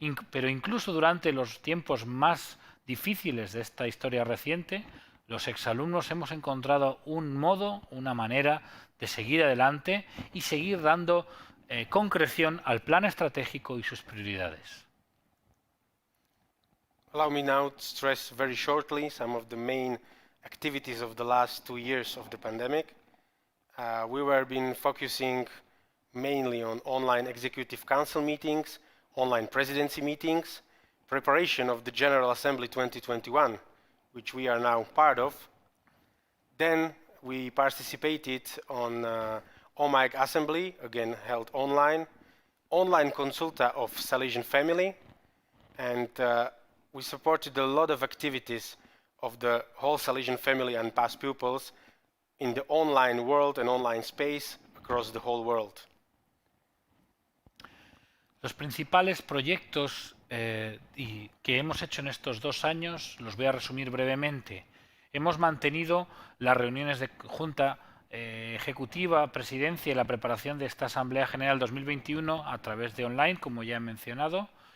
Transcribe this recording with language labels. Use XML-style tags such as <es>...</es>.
<es>Pero incluso durante los tiempos más difíciles de esta historia reciente, los exalumnos hemos encontrado un modo, una manera de seguir adelante y seguir dando concreción al plan estratégico y sus prioridades.</es> <en>Allow me now to stress very shortly some of the main activities of the last 2 years of the pandemic. We were been focusing mainly on online executive council meetings, online presidency meetings, preparation of the General Assembly 2021, which we are now part of. Then we participated on OMAG Assembly, again held online, online consulta of Salesian family, and we supported a lot of activities of the whole Salesian family and past pupils in the online world and online space across the whole world.</en> <es>Los principales proyectos que hemos hecho en estos 2 años los voy a resumir brevemente. Hemos mantenido las reuniones de Junta Ejecutiva, Presidencia y la preparación de esta Asamblea General 2021 a través de online, como ya he mencionado.</es>